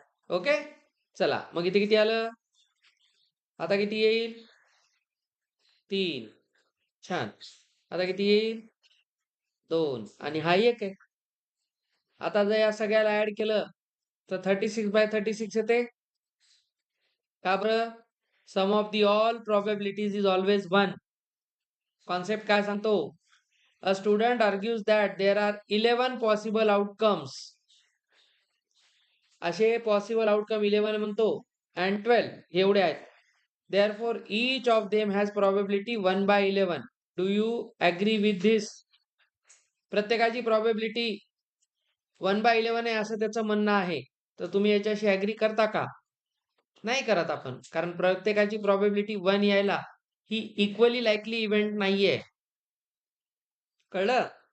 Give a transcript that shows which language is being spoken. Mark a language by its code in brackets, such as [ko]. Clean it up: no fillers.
[mr] Okay, चला मग इथे किती आलं? आता किती येईल? 3. छान. आता किती येईल? 2 आणि हा 1 आहे. आता जर या सगळ्याला ऍड केलं तर 36/36 येते. का बरं? [en] Sum of the all probabilities is always 1. [mr] Concept काय सांगतो? [en] A student argues that there are 11 possible outcomes. [mr] असे पॉसिबल आउटकम 11 म्हणतो अँड 12 एवढे आहेत. [en] Therefore, each of them has probability 1/11. Do you agree with this? [mr] प्रत्येकाची प्रॉबेबिलिटी 1/11 आहे असं त्याचं म्हणणं आहे. तर तुम्ही याच्याशी ऍग्री करता का? नाही करत आपण, कारण प्रत्येकाची प्रॉबेबिलिटी 1 यायला ही इक्वली लाईकली इव्हेंट नाहीये. कळलं?